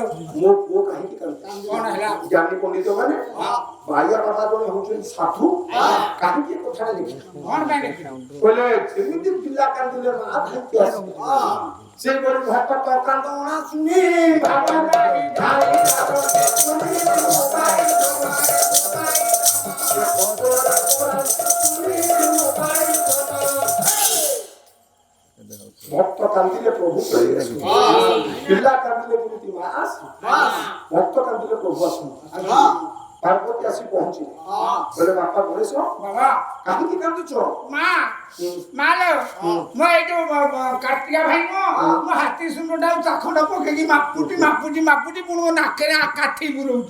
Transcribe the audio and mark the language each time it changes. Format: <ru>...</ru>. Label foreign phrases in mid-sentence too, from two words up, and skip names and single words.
<or>ମୋ ପୁଅ କାହିଁକି କାନ୍ଦୁଛି କଣ ହେଲା ଜ୍ଞାନୀ ପଣ୍ଡିତ ମାନେ ବାଇଆ ବାବା ଜଣେ ହଉଛନ୍ତି ସାଧୁ କାହିଁକି କଥାଟା ଲେଖିଲେ କଣ ପାଇଁ ଦେଖିଲ କହିଲେ ଯେମିତି ପିଲା କାନ୍ଦିଲେ ମା କାହିଁକି ଆସିବ ସେଇଭଳି ଭକ୍ତ କାନ୍ଦଣା ଶୁଣି ଭାବରେ ଧାଇ ଭକ୍ତ କାନ୍ଦିଲେ ପ୍ରଭୁ ପିଲା କାନ୍ଦିଲେ ଯେମିତି ମା ଆସେ ଭକ୍ତ କାନ୍ଦିଲେ ପ୍ରଭୁ ଆସନ୍ତି ପାର୍ବତୀ ଆସି ପହଞ୍ଚିଲେ କହିଲେ ବାପା ଗଣେଶ ବାବା କାହିଁକି କାନ୍ଦୁଛ ମା ମାଲୋ ମୁଁ ଏଇ ଯୋଉ କାର୍ତ୍ତିକା ଭାଇ ମୋ ହାତୀ ସୁନ୍ଦରଟା ଚାଖଣ୍ଡ ପକେଇକି ମାପୁଟି ପୁଣି ମୋ ନାକରେ କାଠି ବୁଲଉଛି</or>